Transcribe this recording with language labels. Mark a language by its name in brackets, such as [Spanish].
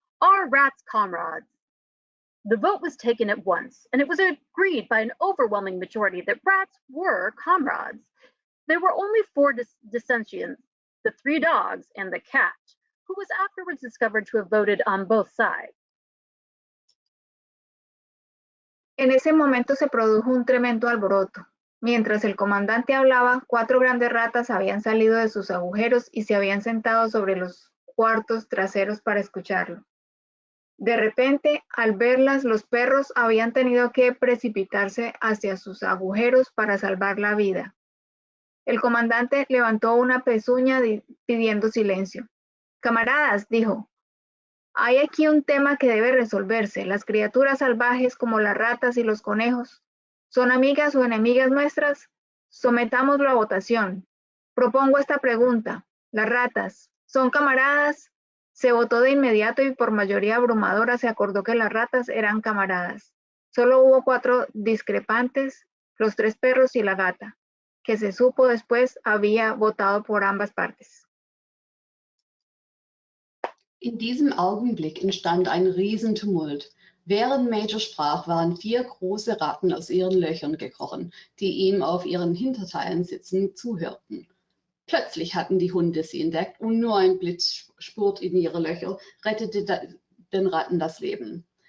[English] Are rats comrades?" The vote was taken at once, and it was agreed by an overwhelming majority that rats were comrades. There were only 4 dissentients, the 3 dogs and the cat, who was afterwards discovered to have voted on both sides. [Spanish] En ese momento se produjo un tremendo alboroto. Mientras el comandante hablaba, 4 grandes ratas habían salido de sus agujeros y se habían sentado sobre los cuartos traseros para escucharlo. De repente, al verlas, los perros habían tenido que precipitarse hacia sus agujeros para salvar la vida. El comandante levantó una pezuña pidiendo silencio. Camaradas, dijo, hay aquí un tema que debe resolverse. Las criaturas salvajes como las ratas y los conejos, ¿son amigas o enemigas nuestras? Sometámoslo a votación. Propongo esta pregunta. ¿Las ratas son camaradas? Se votó de inmediato y por mayoría abrumadora se acordó que las ratas eran camaradas. Solo hubo 4 discrepantes, los 3 perros y la gata, que se supo después había votado por ambas partes. [German] In diesem Augenblick entstand ein Riesentumult. Während Major sprach, waren 4 große Ratten aus ihren Löchern gekrochen, die ihm auf ihren Hinterteilen sitzend zuhörten. Plötzlich hatten die Hunde sie entdeckt und nur ein Blitzspurt in ihre Löcher rettete den Ratten das Leben.